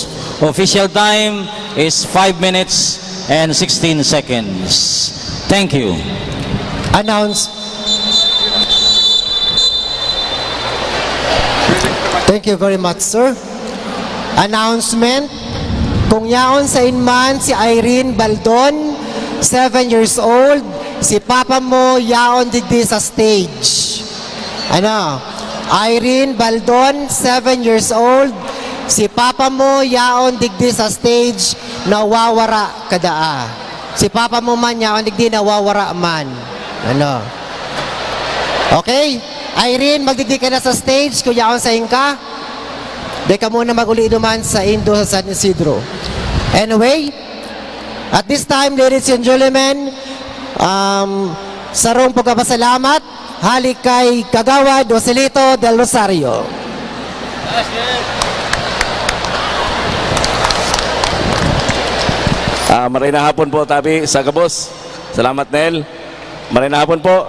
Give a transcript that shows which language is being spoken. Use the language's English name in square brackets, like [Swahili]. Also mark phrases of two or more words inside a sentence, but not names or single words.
[English] Official time is 5 minutes and 16 seconds. Thank you. Thank you very much, sir. Announcement. [Bikol] Kung yaon sa inman si Irene Baldon, [English] 7 years old, [Bikol] si papa mo yaon digdi sa stage. Ano? Irene Baldon, [English] 7 years old, [Bikol] si papa mo yaon digdi sa stage, nawawara kadaa. Si papa mo man yaon digdi nawawara man. Ano? Okay? Irene, magdigdi ka na sa stage kung yaon sa inka. Di ka muna mag-uli duman sa Indo sa San Isidro. [English] Anyway, at this time, ladies and gentlemen, [Bikol] sarong pagkapasalamat, halik kay Kagawad Joselito del Rosario. Maray na hapon po, Tabi, sa Kabos. Salamat, Nel. Maray na hapon po.